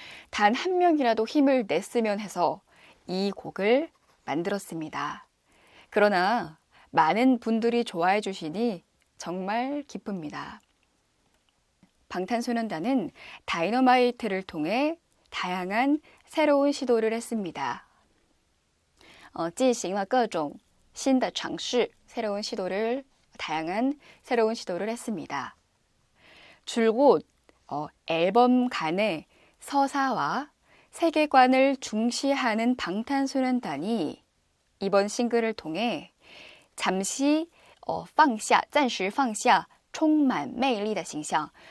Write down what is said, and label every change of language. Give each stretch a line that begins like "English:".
Korean: 단 한 명이라도 힘을 냈으면 해서 이 곡을 만들었습니다. 그러나 많은 분들이 좋아해 주시니 정말 기쁩니다. 방탄소년단은 다이너마이트를 통해 다양한 새로운 시도를 했습니다.
Chinese: 进行了各种新的尝试,
Korean: 다양한 새로운 시도를 했습니다. 줄곧 앨범 간의 서사와 세계관을 중시하는 방탄소년단이 이번 싱글을 통해 잠시
Chinese: 暂时放下 充满魅力的形象.